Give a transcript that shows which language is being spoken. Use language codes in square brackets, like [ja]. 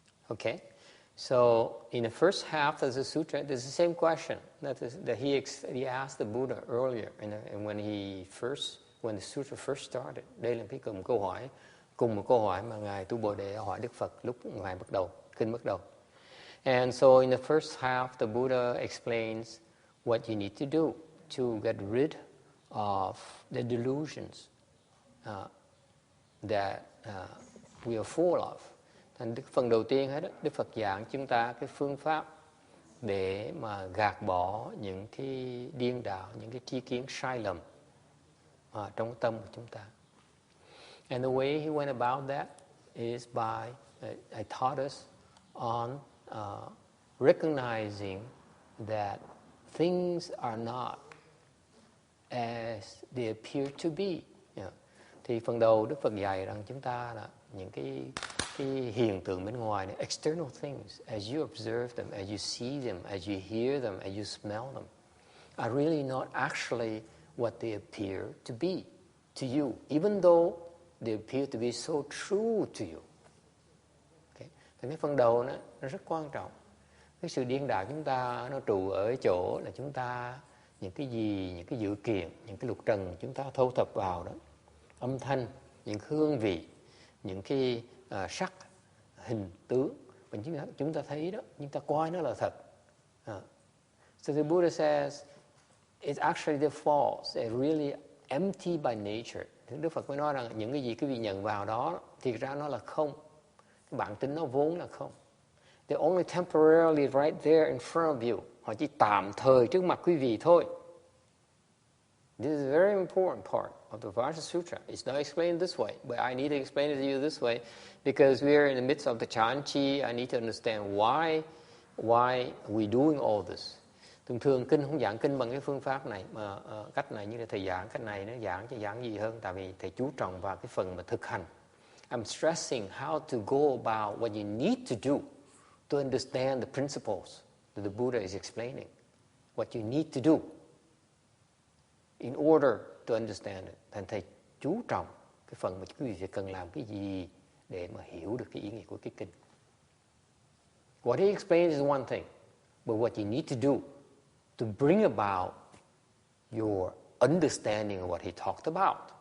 [en] Okay, so in the first half of the sutra, there's the same question that he asked the Buddha earlier, and when the sutra first started. [vi] Đây là cùng một câu hỏi mà Ngài Tu Bồ Đề hỏi Đức Phật lúc Ngài kinh bắt đầu. [en] And so in the first half, the Buddha explains what you need to do to get rid of the delusions that we are full of. [vi] Thành phần đầu tiên hết, Đức Phật giảng chúng ta cái phương pháp để mà gạt bỏ những cái điên đạo, những cái tri kiến sai lầm trong tâm của chúng ta. [en] And the way he went about that is by, I taught us on recognizing that things are not as they appear to be. [vi] Thì phần đầu Đức Phật dạy rằng chúng ta là những cái hiện tượng bên ngoài này, [en] external things, as you observe them, as you see them, as you hear them, as you smell them, are really not actually what they appear to be to you, even though they appear to be so true to you. Okay? [vi] Thì cái phần đầu nó rất quan trọng. Cái sự điên đạo chúng ta nó trụ ở chỗ là chúng ta những cái gì, những cái dữ kiện, những cái lục trần chúng ta thâu thập vào đó, âm thanh, những hương vị, những cái sắc, hình tướng mà chúng ta thấy đó, chúng ta coi nó là thật. [en] So the Buddha says it's actually the false, they're really empty by nature. [vi] Đức Phật mới nói rằng những cái gì quý vị nhận vào đó thì ra nó là không. Cái bản tính nó vốn là không. [en] They're only temporarily right there in front of you. [vi] Họ chỉ tạm thời trước mặt quý vị thôi. [en] This is a very important part of the Vajra Sutra. It's not explained this way, but I need to explain it to you this way because we are in the midst of the Chanchi. I need to understand why we're doing all this. [vi] Thường kinh không giảng kinh bằng cái phương pháp này mà cách này, như là thầy giảng cách này nó giảng chứ giảng gì hơn, tại vì thầy chú trọng vào cái phần mà thực hành. [en] I'm stressing how to go about what you need to do to understand the principles that the Buddha is explaining. What you need to do in order to understand it. [vi] Thành thầy chú trọng cái phần mà quý vị sẽ cần làm cái gì để mà hiểu được cái ý nghĩa của cái kinh. [en] What he explains is one thing, but what you need to do to bring about your understanding of what he talked about.